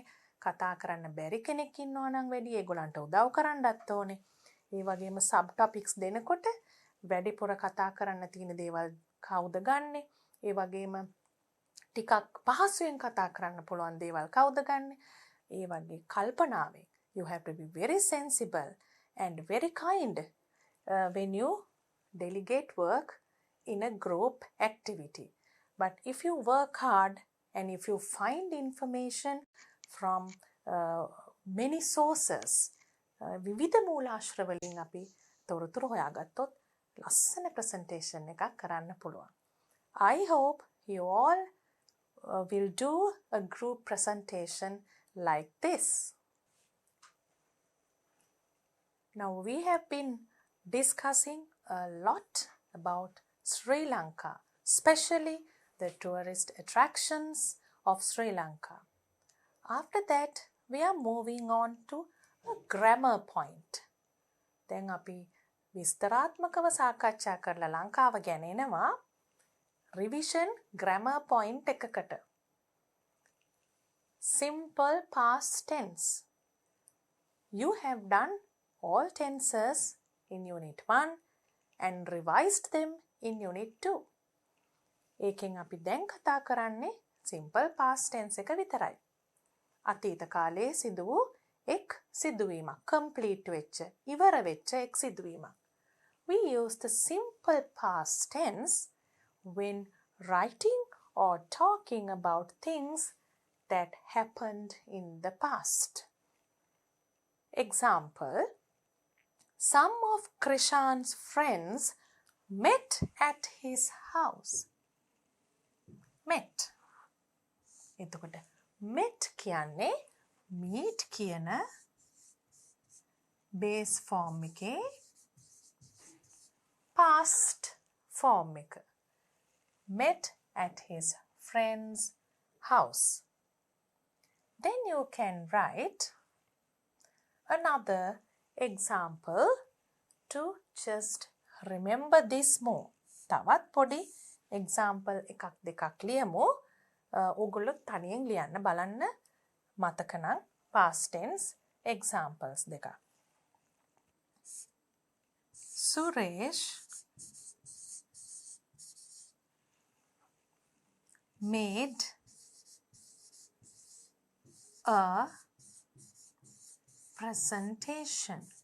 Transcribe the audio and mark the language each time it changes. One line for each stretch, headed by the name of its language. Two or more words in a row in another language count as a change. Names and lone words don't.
Sinhala: කතා කරන්න බැරි කෙනෙක් ඉන්නවා නම් වැඩි ඒගොල්ලන්ට උදව් කරන්නත් ඕනේ. ඒ වගේම
English: sub topics
Sinhala: දෙනකොට වැඩිපුර කතා කරන්න තියෙන දේවල් කවුද ගන්නෙ? ඒ වගේම ටිකක් පහසුවෙන් කතා කරන්න පුළුවන් දේවල් කවුද ගන්නෙ? ඒ වගේ කල්පනාවෙන්
English: you have to be very sensible and very kind when you delegate work in a group activity. But if you work hard and if you find information from many sources,
Sinhala: විවිධ මූලාශ්‍ර වලින් අපි තොරතුරු හොයාගත්තොත් ලස්සන presentation එකක් කරන්න පුළුවන්.
English: I hope you all will do a group presentation like this. Now we have been discussing a lot about Sri Lanka, especially the tourist attractions of Sri Lanka. After that, we are moving on to a grammar point.
Sinhala: දැන් අපි විස්තරාත්මකව සාකච්ඡා කරලා ලංකාව ගැන එනවා
English: revision grammar point
Sinhala: එකකට.
English: Simple past tense. You have done all tenses in unit 1 and revised them in unit 2.
Sinhala: ඒකෙන් අපි දැන් කතා කරන්නේ
English: simple past tense
Sinhala: එක විතරයි. අතීත කාලයේ සිදු වූ එක් සිදුවීමක්, complete වෙච්ච, ඉවර වෙච්ච එක් සිදුවීමක්.
English: We use the simple past tense when writing or talking about things that happened in the past. Example, some of Krishan's friends met at his house. Met.
Sinhala: එතකොට met කියන්නේ meet කියන
English: base form
Sinhala: එකේ
English: past form
Sinhala: එක.
English: Met at his friend's house. Then you can write another example to just remember this more.
Sinhala: තවත් පොඩි example එකක් දෙකක් ලියමු. ඕගොල්ලෝ තනියෙන් ලියන්න බලන්න මතක නම්
English: past tense examples
Sinhala: දෙකක්.
English: Suresh made a presentation.